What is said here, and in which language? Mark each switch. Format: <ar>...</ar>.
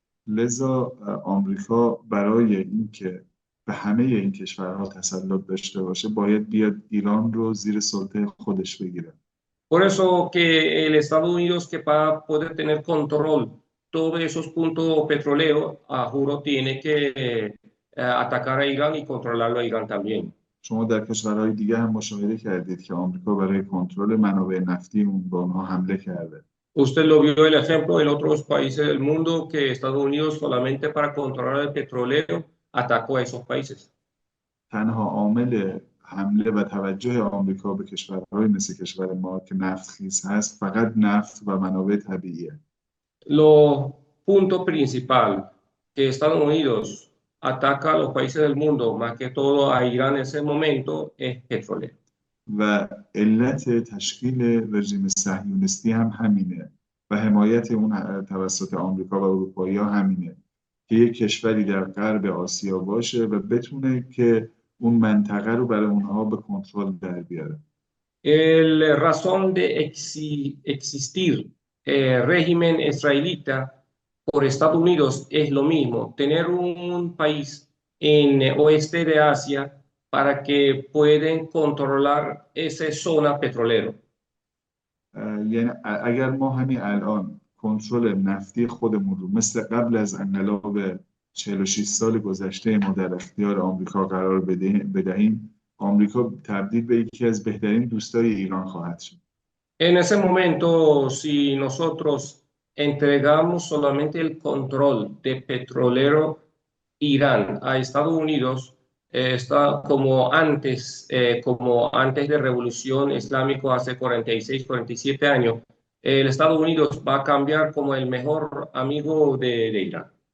<fa>لذا آمریکا برای اینکه به همه این کشورها تسلط داشته باشه باید بیاد ایران رو زیر سلطه خودش بگیره.</fa> <es>Por eso que el Estados Unidos, que para poder tener control todos esos puntos petroleros, a juro tiene que atacar a Irán y controlarlo a Irán también.</es> <fa>شما در کشورهای دیگه هم مشاهده کردید که آمریکا برای کنترل منابع نفتی اون به اونها حمله کرده.</fa> <es>Usted lo vio el ejemplo en otros países del mundo que Estados Unidos solamente para controlar el petróleo atacó a esos países.</es> <fa>تنها عامل حمله و توجه آمریکا به کشورهای مثل کشور ما که نفتخیز هست فقط نفت و منابع طبیعیه.</fa> <es>Lo punto principal que Estados Unidos ataca a los países del mundo, más que todo a Irán en ese momento, es petróleo.</es> <fa>و علت تشکیل رژیم صهیونیستی هم همینه و حمایت اون توسط آمریکا و اروپایی‌ها همینه که یک کشوری در غرب آسیا باشه و بتونه که اون منطقه رو برای اونها به کنترل در بیاره.</fa> <es>El razón de existir régimen israelita por Estados Unidos es lo mismo, tener un país en el oeste de Asia para que puedan controlar esa zona petrolera.</es> <fa>یعنی اگر ما همین الان کنترل نفتی خودمون رو مثل قبل از انقلاب 46 سال گذشته ما در اختیار آمریکا قرار بدهیم، آمریکا تبدیل به یکی از بهترین دوستای ایران خواهد شد.</fa> <es>En ese momento, si nosotros entregamos solamente el control de petrolero Irán a Estados Unidos, está como antes de Revolución Islámica hace 46, 47 años, el Estados Unidos va a cambiar como el mejor amigo de Irán.</es>